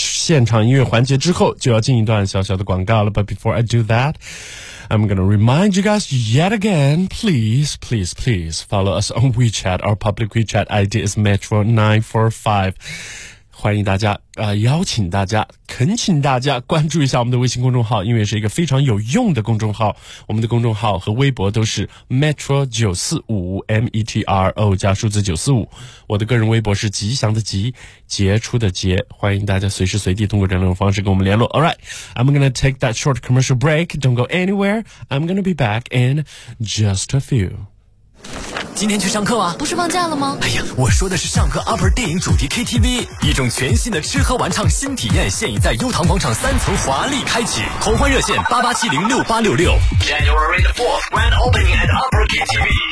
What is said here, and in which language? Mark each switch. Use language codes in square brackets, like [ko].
[zh] 现场音乐环节之后就要进一段小小的广告了。 [en] But before I do that, I'm going to remind you guys yet again, please, please, please follow us on WeChat. Our public WeChat ID is Metro945. [zh] 欢迎大家邀请大家恳请大家关注一下我们的微信公众号，因为是一个非常有用的公众号。我们的公众号和微博都是 Metro945,M-E-T-R-O 加数字945。我的个人微博是吉祥的吉，杰出的杰。欢迎大家随时随地通过这种方式跟我们联络。 [en] Alright, I'm gonna take that short commercial break. Don't go anywhere. I'm gonna be back in just a few. [zh] 今天去上课啊？不是放假了吗？哎呀，我说的是上课 Upper 电影主题 KTV， 一种全新的吃喝玩唱新体验，现已在优唐广场三层华丽开启。狂欢热线88706866。 [en] January 4th grand opening at Upper KTV。